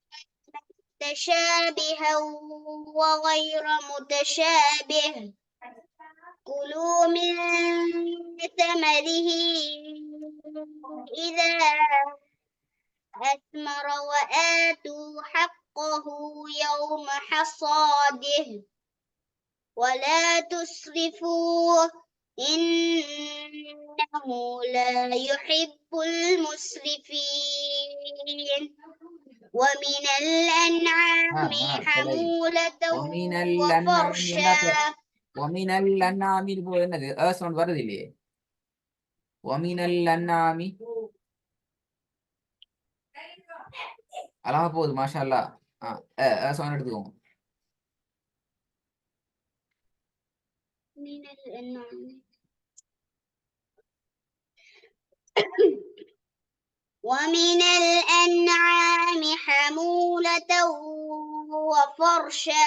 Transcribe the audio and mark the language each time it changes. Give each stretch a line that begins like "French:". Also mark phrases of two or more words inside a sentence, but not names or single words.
Arabic: متشابها وغير متشابه كلوا من ثمره إذا أثمر وآتوا حقه يوم حصاده ولا تسرفوا إنه لا يحب المسرفين. ومن الأنعام حمولة وفرشا.
Tamil: என்னது சவுண்ட் வருது இல்லையே?
Arabic: ومن الأنعام
Tamil: அழகா போகுது
Arabic: ما شاء الله.
Tamil: சவுண்ட் எடுத்துக்கோங்க.
Arabic: من الأنعام ومن الأنعام حمولة وفرشا